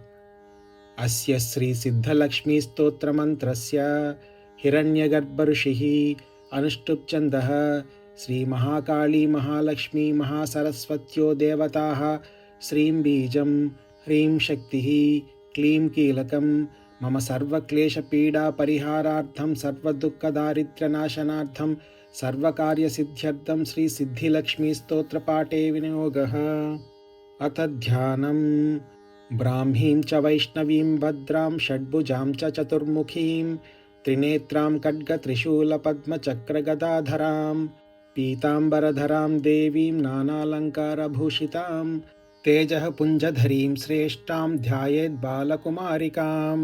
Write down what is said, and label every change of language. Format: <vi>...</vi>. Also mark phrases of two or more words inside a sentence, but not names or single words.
<sa>అస్య శ్రీ సిద్ధలక్ష్మీ స్తోత్రమంత్రస్య హిరణ్యగర్భఋషిః అనుష్టుప్ ఛందః శ్రీ మహాకాళీ మహాలక్ష్మీ మహాసరస్వత్యో దేవతాః శ్రీం బీజం హ్రీం శక్తిః క్లీం కీలకం మమ సర్వక్లేశపీడా పరిహారార్థం సర్వదుఃఖదారిద్ర్యనాశనార్థం सर्वकार्यसिद्ध्यर्थं श्री सिद्धिलक्ष्मी स्तोत्रपाठे विनियोगः. अथ ध्यानम्. ब्राह्मीं च वैष्णवीं भद्रां षड्भुजां च चतुर्मुखीं त्रिनेत्रां खड्गत्रिशूलपद्मचक्रगदाधरां पीताम्बरधरां देवीं नानालङ्कारभूषितां तेजः पुञ्जधरीं श्रेष्ठां ध्यायेत् बालकुमारिकाम्.</sa>